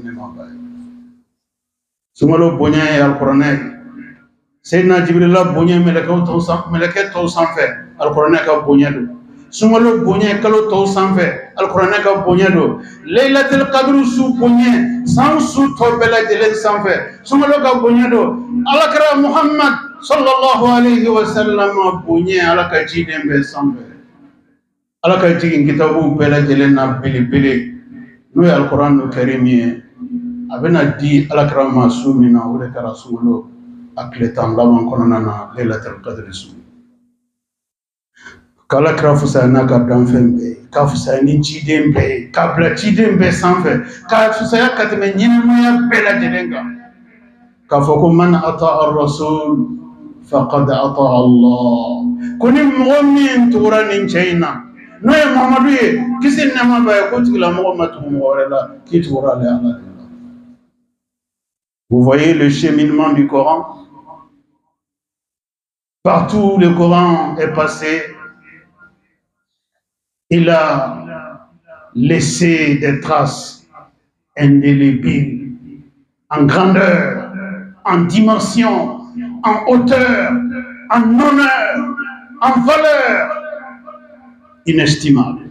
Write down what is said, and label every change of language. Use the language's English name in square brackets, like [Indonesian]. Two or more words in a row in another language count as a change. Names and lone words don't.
[Bambara] ni nɛɛma b'a ye sunkalo bonya ye alquranɛ Sayyidina Jibril bonya melekɛ tɔw sanfɛ alquranɛ ka bonya do sunkalo bonya kalo tɔw sanfɛ alquranɛ ka bonya do Laylatul Qadr su bonya san su tɔ bɛɛ lajɛlen sanfɛ sunkalo ka bonya do alakira Muhammad [Arabic] صلى الله عليه وسلم [Bambara] bonya ala ka jiden bɛɛ sanfɛ ala ka jigin kitabu bɛɛ lajɛlen na belebele n'o ye [Arabic] القرآن الكريم [Bambara] ye a bɛna di alakira ma su min na o de kɛra sunkalo a tile 10 laban kɔnɔna na Laylatul Qadri su k'ala kira fisaya n'a ka danfɛn bɛɛ ye k'a fisaya ni ciden bɛɛ ye k'a bila ciden bɛɛ sanfɛ k'a fisaya ka tɛmɛ ɲɛnɛmaya bɛɛ lajɛlen kan k'a fɔ ko [Arabic] من أطاع الرسول فقد أطاع الله [Bambara] ko ni mɔgɔ min tugura nin cɛ in na n'o ye Muhammadu ye kisi ni nɛɛma b'a ye ko tigilamɔgɔ ma tugu mɔgɔ wɛrɛ la k'i tugura ale Ala de la. [French] Vous voyez le cheminement du Coran. Partout où le Coran est passé, il a laissé des traces indélébiles en grandeur, en dimension, en hauteur, en honneur, en valeur inestimable.